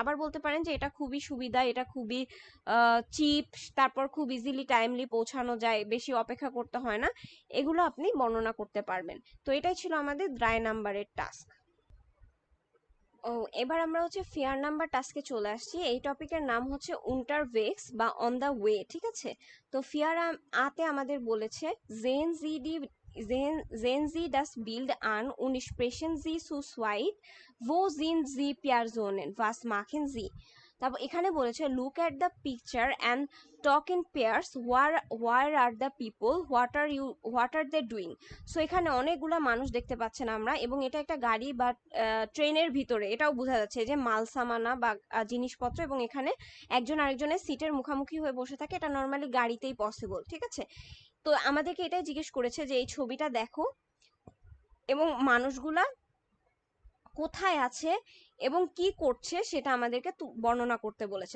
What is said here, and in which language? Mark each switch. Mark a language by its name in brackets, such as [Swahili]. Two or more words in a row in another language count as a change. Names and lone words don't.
[Bangla] আবার বলতে পারেন যে এটা খুবই সুবিধা, এটা খুবই চিপ, তারপর খুব ইজিলি টাইমলি পৌঁছানো যায়, বেশি অপেক্ষা করতে হয় না, এগুলো আপনি বর্ণনা করতে পারবেন। তো এটাই ছিল আমাদের 3 নাম্বারের টাস্ক। ও এবার আমরা হচ্ছে ফেয়ার নাম্বার টাস্কে চলে আসছি। এই টপিকের নাম হচ্ছে unterwegs বা [English] on the way, [Bangla] ঠিক আছে। তো ফেয়ার আতে আমাদের বলেছে [German] sehen Sie das Bild an und sprechen Sie zu zweit, wo sind Sie Personen, was machen Sie? [Bangla] তারপর এখানে বলেছে [English] look at the picture and talk in pairs, where are the people, what are they doing. [Bangla] সো এখানে অনেকগুলা মানুষ দেখতে পাচ্ছেন আমরা, এবং এটা একটা গাড়ি বা ট্রেনের ভিতরে, এটাও বোঝা যাচ্ছে যে মাল সামানা বা জিনিসপত্র, এবং এখানে একজন আরেকজনের সিটের মুখামুখি হয়ে বসে থাকে। এটা নর্মালি গাড়িতেই পসিবল, ঠিক আছে। তো আমাদেরকে এটাই জিজ্ঞেস করেছে যে এই ছবিটা দেখো এবং মানুষগুলা কোথায় আছে এবং কি করছে সেটা আমাদেরকে বর্ণনা করতে বলেছে।